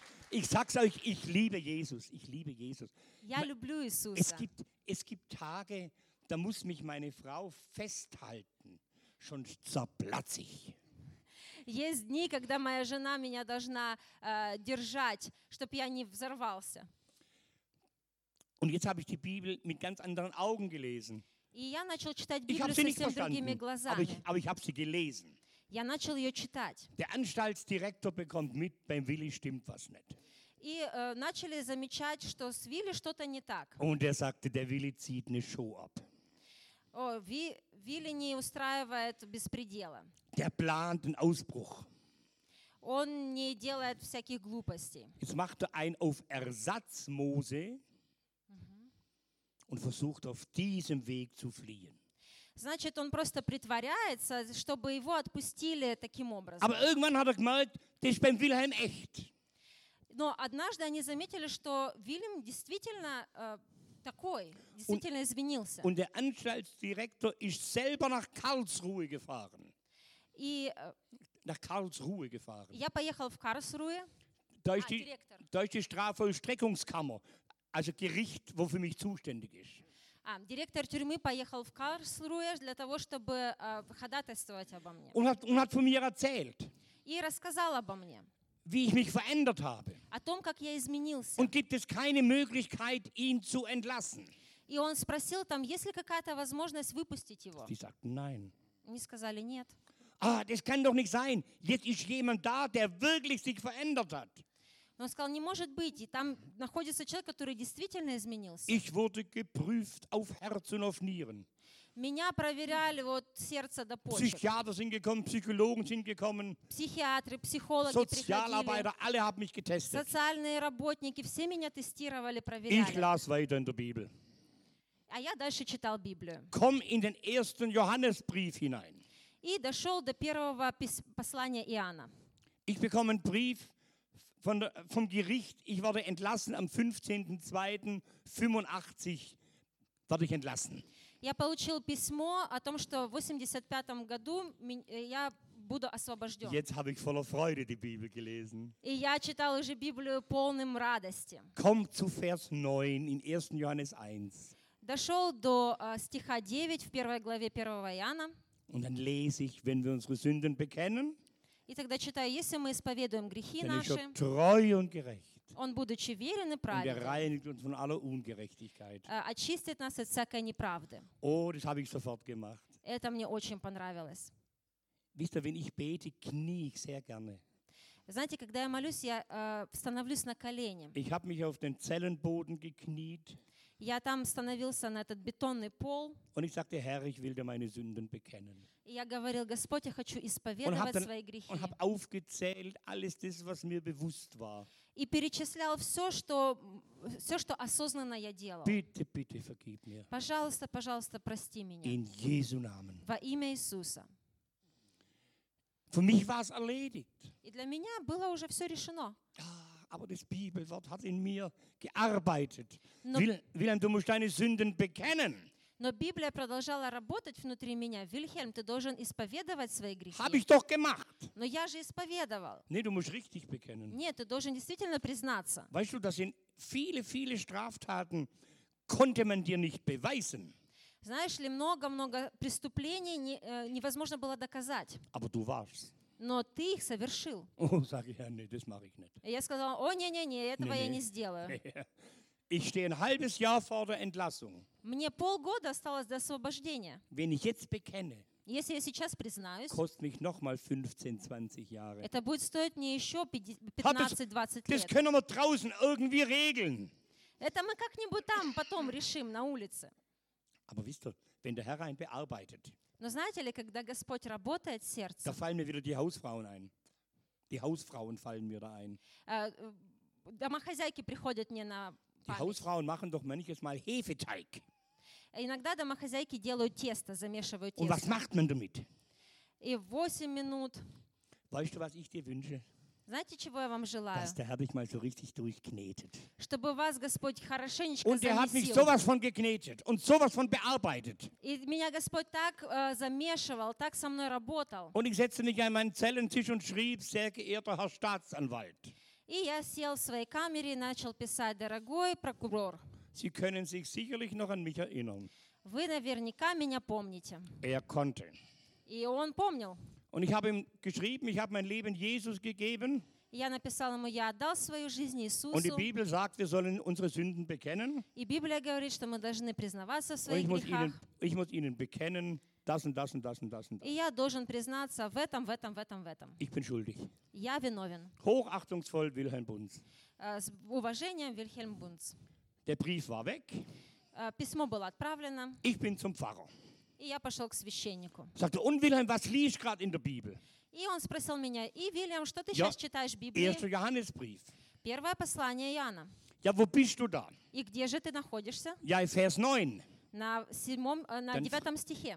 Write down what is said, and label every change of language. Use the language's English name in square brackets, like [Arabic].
[German] Ich sag's euch, ich liebe Jesus. Ich liebe Jesus. [Russian] Я люблю Иисуса. [German] Es gibt Tage, da muss mich meine Frau festhalten. Schon zerplatze ich. [Russian] Есть дни, когда моя жена меня должна держать, чтоб я не взорвался. [German] Und jetzt habe ich die Bibel mit ganz anderen Augen gelesen. [Russian] И я начал читать Библию совсем другими глазами. [German] Aber ich habe sie gelesen. [Russian] Я начал ее читать. [German] Der Anstaltsdirektor bekommt mit, beim Willi stimmt was nicht. [Russian] И начали замечать, что с Вилли что-то не так. [German] Und er sagte, der Willi zieht eine Show ab. [Russian] О, Вилли не устраивает беспредела. [German] Der plant einen Ausbruch. [Russian] Он не делает всяких глупостей. [German] Jetzt macht er ein auf Ersatzmose und versucht auf diesem Weg zu fliehen. [Russian] Значит, он просто притворяется, чтобы его отпустили таким образом. [German] Aber irgendwann hat er gemerkt, das ist beim Wilhelm echt. [Russian] Но однажды они заметили, что Вильям действительно такой, действительно извинился. [German] Und der Anstaltsdirektor ist selber nach Karlsruhe gefahren. [Russian] И [German] nach Karlsruhe gefahren. [Russian] Я поехал в Карлсруе. [German] Deutsche Strafvollstreckungskammer, also Gericht, wo für mich zuständig ist. [Russian] Директор тюрьмы поехал в Карлсруе для того, чтобы ходатайствовать обо мне. Он [German] hat von mir erzählt. [Russian] И рассказал обо мне. [German] Wie ich mich verändert habe. [Russian] О том, как я изменился. [German] Und gibt es keine Möglichkeit, ihn zu entlassen? [Russian] И он спросил там, есть ли какая-то возможность выпустить его? [German] Die sagten nein. [Russian] Они сказали нет. [German] Ah, das kann doch nicht sein. Jetzt ist jemand da, der wirklich sich verändert hat. [Russian] Он сказал, не может быть, и там находится человек, который действительно изменился. [German] Ich wurde geprüft auf Herz und auf Nieren. [Russian] Меня проверяли вот сердце до почек. [German] Psychiater sind gekommen, Psychologen sind gekommen. [Russian] Психиатры, психологи [German] Sozialarbeiter, [Russian] приходили. [German] Alle haben mich getestet. [Russian] Социальные работники, все меня тестировали, проверяли. [German] Ich las weiter in der Bibel. [Russian] А я дальше читал Библию. [German] Komm in den ersten Johannesbrief hinein. [Russian] И дошел до первого послания Иоанна. [German] Ich bekomme einen Brief vom Gericht. Ich werde entlassen am 15.02.85 werde ich entlassen. [Russian] Я получил письмо о том, что в 85 году я буду освобожден. [German] Jetzt habe ich voller Freude die Bibel gelesen. [Russian] И я читал уже Библию полным радости. [German] Komm zu Vers 9 in 1. Johannes 1. [Russian] Дошел до стиха 9 в первой главе 1 Иоанна. [German] Und dann lese ich, wenn wir unsere Sünden bekennen. [Russian] И тогда читаю, если мы исповедуем грехи [German] dann [Russian] наши, [German] treu und gerecht, [Russian] он, будучи верен и праведен, [German] und reinigt uns von aller Ungerechtigkeit. [Russian] Очистит нас от всякой неправды. [German] Oh, das habe ich sofort gemacht. [Russian] Это мне очень понравилось. [German] Wisst ihr, wenn ich bete, knie ich sehr gerne. [Russian] Знаете, когда я молюсь, я становлюсь на колени. [German] Ich habe mich auf den Zellenboden gekniet. [Russian] Я там становился на этот бетонный пол. [German] Und ich sagte, Herr, ich will dir meine Sünden bekennen. [Russian] И я говорил, Господь, я хочу исповедовать [German] dann, [Russian] свои грехи. [German] Und habe aufgezählt alles das, was mir bewusst war. [Russian] И перечислял все, что осознанно я делал. [German] Bitte, bitte, vergib mir. [Russian] Пожалуйста, пожалуйста, прости меня. [German] In Jesu Namen. [Russian] Во имя Иисуса. [German] Für mich war es erledigt. [Russian] И для меня было уже все решено. [German] Aber das Bibelwort hat in mir gearbeitet. Wilhelm, du musst deine Sünden bekennen. [Russian] Но Библия продолжала работать внутри меня. Вильхельм, ты должен исповедовать свои грехи. [German] Habe ich doch gemacht. [Russian] Но я же исповедовал. [German] Nee, du musst richtig bekennen. [Russian] Нет, ты должен действительно признаться. [German] Weißt du, dass in viele, viele Straftaten konnte man dir nicht beweisen. [Russian] Знаешь ли, много-много преступлений невозможно было доказать. [German] Aber du warst. [Russian] Но ты их совершил. [German] Oh, sag ich, ja, nee, das mach ich nicht. [Russian] Я сказал, о, не-не-не, этого [German] nee, [Russian] я nee. Не сделаю. [German] Ich stehe ein halbes Jahr vor der Entlassung. [Russian] Мне полгода осталось до освобождения. [German] Wenn ich jetzt bekenne, [Russian] если я сейчас признаюсь, [German] kostet mich noch mal 15-20 Jahre. [Russian] Это будет стоить мне еще 15-20 лет. [German] Das können wir draußen irgendwie regeln. [Russian] Это мы как-нибудь там потом решим, на улице. [German] Aber wisst ihr, wenn der Herr einen bearbeitet, [Russian] но знаете ли, когда Господь работает в сердце, [German] da fallen mir wieder die Hausfrauen ein. Die Hausfrauen fallen mir da ein. [Russian] Домохозяйки приходят мне на память. [German] Die Hausfrauen machen doch manchmal Hefeteig. [Russian] Иногда домохозяйки делают тесто, замешивают тесто. [German] Und was macht man damit? [Russian] И 8 минут. [German] Weißt du, was ich dir wünsche? [Russian] Знаете, чего я вам желаю? [German] Dass der Herr dich mal so richtig durchknetet. [Russian] Чтобы вас Господь хорошенечко [German] und [Russian] замесил. [German] Und er hat mich sowas von geknetet und sowas von bearbeitet. [Russian] И меня Господь так замешивал, так со мной работал. [German] Und ich setzte mich an meinen Zellentisch und schrieb, sehr geehrter Herr Staatsanwalt. [Russian] И я сел в своей камере и начал писать, дорогой прокурор. [German] Sie können sich sicherlich noch an mich erinnern. [Russian] Вы наверняка меня помните. [German] Er konnte. [Russian] И он помнил. [German] Und ich habe ihm geschrieben, ich habe mein Leben Jesus gegeben. [Russian] Я написал ему, я отдал свою жизнь Иисусу. [German] Und die Bibel sagt, wir sollen unsere Sünden bekennen. [Russian] И Библия говорит, что мы должны признаваться в своих грехах. [German] Ich muss ihnen bekennen, das und das und das und das und das. [Russian] И я должен признаться в этом, в этом, в этом, в этом. [German] Ich bin schuldig. [Russian] Я виновен. [German] Hochachtungsvoll Wilhelm Bunz. [Russian] С уважением Вильхельм Бунц. [German] Der Brief war weg. [Russian] Письмо было отправлено. [German] Ich bin zum Pfarrer. [Russian] И я пошел к священнику. [German] Sagte, und Wilhelm, was liest du gerade in der Bibel? [Russian] И он спросил меня, и Вильям, что ты [German] ja, [Russian] сейчас читаешь в Библии? [German] Erster Johannesbrief. [Russian] Первое послание Иоанна. [German] Ja, wo bist du da? [Russian] И где же ты находишься? [German] Ja, Vers 9. [Russian] На седьмом, на девятом стихе.